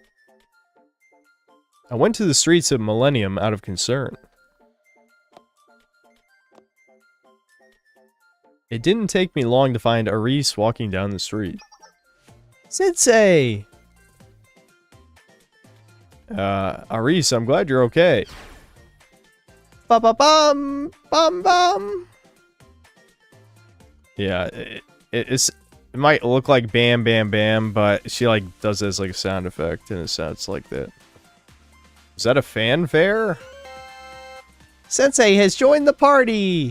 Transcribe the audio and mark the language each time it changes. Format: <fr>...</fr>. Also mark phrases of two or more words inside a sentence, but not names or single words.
<en>I went to the streets of Millennium out of concern. It didn't take me long to find Aris walking down the street. Sensei! Aris, I'm glad you're okay. Ba-ba-bum! Bum-bum! Yeah, it might look like bam, bam, bam, but she, like, does this like a sound effect, and it sounds like that. Is that a fanfare? Sensei has joined the party!</en>